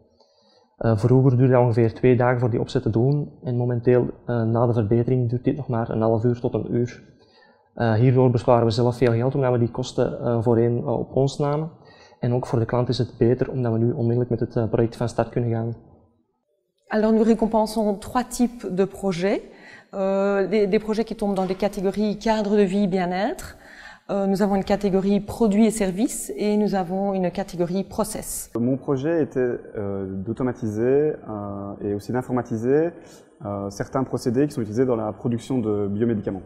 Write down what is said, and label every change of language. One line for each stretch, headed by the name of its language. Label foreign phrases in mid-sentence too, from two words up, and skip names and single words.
Dutch: Vroeger duurde het ongeveer 2 dagen voor die opzet te doen en momenteel na de verbetering duurt dit nog maar een half uur tot een uur. Hierdoor besparen we zelf veel geld omdat we die kosten voorheen op ons namen. En ook voor de klant is het beter omdat we nu onmiddellijk met het project van start kunnen gaan.
French: Alors nous récompensons 3 types de projets. Des projets qui tombent dans des catégories cadre de vie, bien-être. Nous avons une catégorie produits et services et nous avons une catégorie process. Mon projet était d'automatiser et aussi d'informatiser certains procédés qui sont utilisés dans la production de biomédicaments.